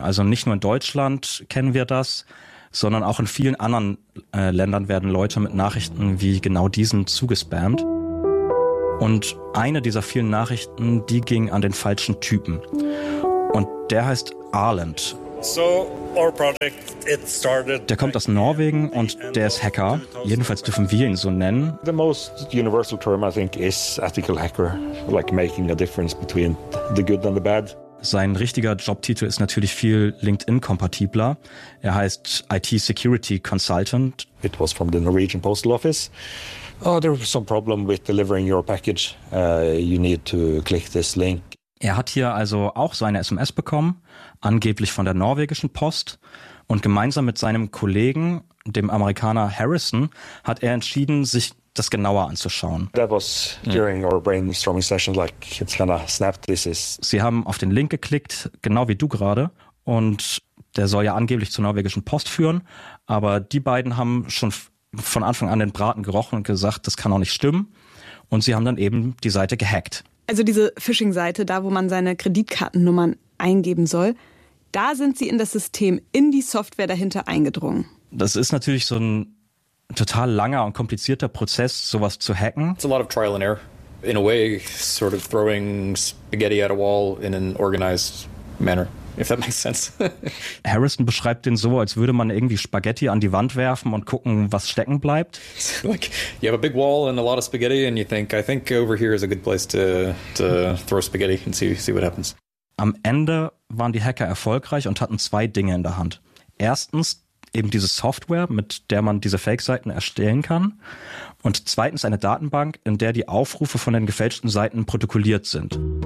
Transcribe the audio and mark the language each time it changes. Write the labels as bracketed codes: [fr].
[de] Also nicht nur in Deutschland kennen wir das, sondern auch in vielen anderen Ländern werden Leute mit Nachrichten wie genau diesen zugespammt. Und eine dieser vielen Nachrichten, die ging an den falschen Typen. Und der heißt Arland. [en] So our project, it started. [de] Der kommt aus Norwegen und der ist Hacker. Jedenfalls dürfen wir ihn so nennen. [en] The most universal term, I think, is ethical hacker, like making a difference between the good and the bad. [de] Sein richtiger Jobtitel ist natürlich viel LinkedIn-kompatibler. Er heißt IT Security Consultant. [en] It was from the Norwegian Postal Office. Oh, there was some problem with delivering your package. You need to click this link. [de] Er hat hier also auch seine SMS bekommen, angeblich von der norwegischen Post. Und gemeinsam mit seinem Kollegen, dem Amerikaner Harrison, hat er entschieden, sich das genauer anzuschauen. [en] That was during our brainstorming session, like it's kinda snapped. This is. [de] Sie haben auf den Link geklickt, genau wie du gerade. Und der soll ja angeblich zur norwegischen Post führen. Aber die beiden haben schon von Anfang an den Braten gerochen und gesagt, das kann auch nicht stimmen. Und sie haben dann eben die Seite gehackt. Also diese Phishing-Seite, da wo man seine Kreditkartennummern eingeben soll, da sind sie in das System, in die Software dahinter eingedrungen. Das ist natürlich so ein total langer und komplizierter Prozess, sowas zu hacken. [en] It's a lot of trial and error. In a way, sort of throwing spaghetti at a wall in an organized manner, if that makes sense. [de] Harrison beschreibt den so, als würde man irgendwie Spaghetti an die Wand werfen und gucken, was stecken bleibt. [en] Like, you have a big wall and a lot of spaghetti and you think, I think over here is a good place to throw spaghetti and see what happens. [de] Am Ende waren die Hacker erfolgreich und hatten zwei Dinge in der Hand. Erstens, eben diese Software, mit der man diese Fake-Seiten erstellen kann. Und zweitens eine Datenbank, in der die Aufrufe von den gefälschten Seiten protokolliert sind.